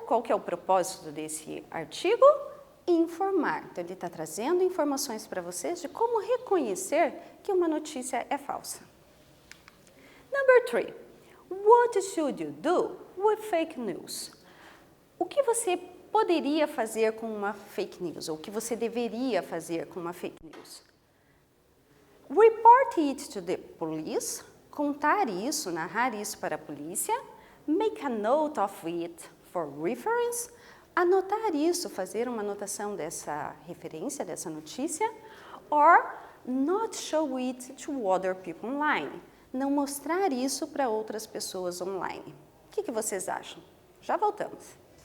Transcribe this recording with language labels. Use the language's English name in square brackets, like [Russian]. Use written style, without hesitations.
[Portuguese] Qual que é o propósito desse artigo? Informar. Então, ele está trazendo informações para vocês de como reconhecer que uma notícia é falsa. [English] Number 3. What should you do with fake news? [Portuguese] O que você poderia fazer com uma fake news? Ou o que você deveria fazer com uma fake news? [English] Report it to the police. [Portuguese] Contar isso, narrar isso para a polícia. [English] Make a note of it for reference. [Portuguese] Anotar isso, fazer uma anotação dessa referência, dessa notícia. [English] Or not show it to other people online. [Portuguese] Não mostrar isso para outras pessoas online. O que vocês acham? Já voltamos.